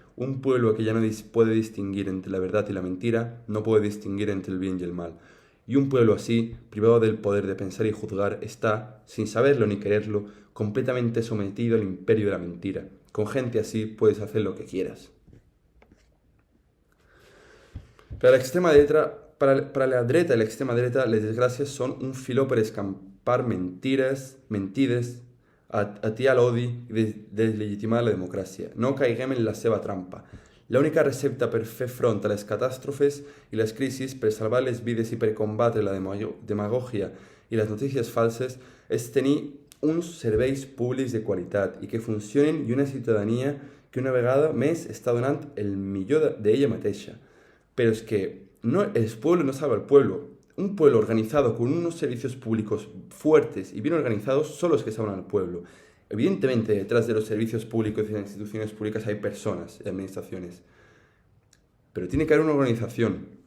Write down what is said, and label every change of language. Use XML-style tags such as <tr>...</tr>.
<es>Un pueblo que ya no puede distinguir entre la verdad y la mentira, no puede distinguir entre el bien y el mal. Y un pueblo así, privado del poder de pensar y juzgar, está, sin saberlo ni quererlo, completamente sometido al imperio de la mentira. Con gente así puedes hacer lo que quieras.</es> <ca>Para la dreta y la extrema dreta, les desgracias son un filo per escampar mentides atiar l'odi i deslegitimar la democràcia. No caiguem en la seva trampa. L'única recepta per fer front a les catàstrofes i les crisis, per salvar les vides i per combatre la demagògia i les notícies falses, és tenir uns serveis públics de qualitat i que funcionen i una ciutadania que una vegada més està donant el millor d'ella mateixa.</ca> <es>Pero es que el pueblo no salva al pueblo. Un pueblo organizado con unos servicios públicos fuertes y bien organizados son los que salvan al pueblo. Evidentemente, detrás de los servicios públicos y de las instituciones públicas hay personas y administraciones. Pero tiene que haber una organización.</es>